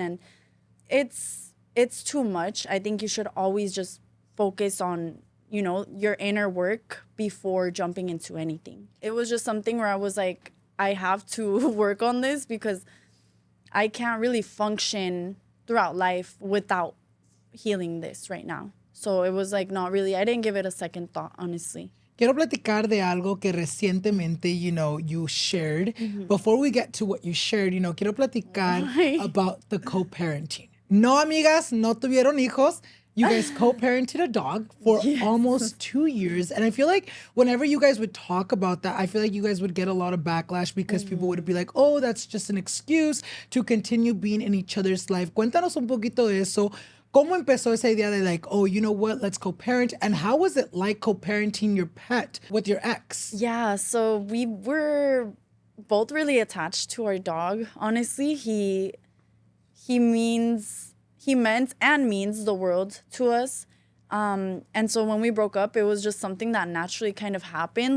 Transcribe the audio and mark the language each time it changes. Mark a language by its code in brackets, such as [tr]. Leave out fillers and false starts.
[en] And it's too much. I think you should always just focus on, your inner work before jumping into anything. It was just something where I was like, I have to work on this because I can't really function throughout life without healing this right now. So it was like not really, I didn't give it a second thought, honestly. [es] Quiero platicar de algo que recientemente, [en] you shared. Before we get to what you shared, [es] quiero platicar [en] about the co-parenting. [es] No, amigas, no tuvieron hijos. [en] You guys co-parented a dog for almost 2 years. And I feel like whenever you guys would talk about that, I feel like you guys would get a lot of backlash because people would be like, oh, that's just an excuse to continue being in each other's life. [es] Cuéntanos un poquito de eso. ¿Cómo empezó esa idea de like, [en] oh, you know what, let's co-parent? And how was it like co-parenting your pet with your ex? Yeah, so we were both really attached to our dog. Honestly, he meant and means the world to us. And so when we broke up, it was just something that naturally kind of happened.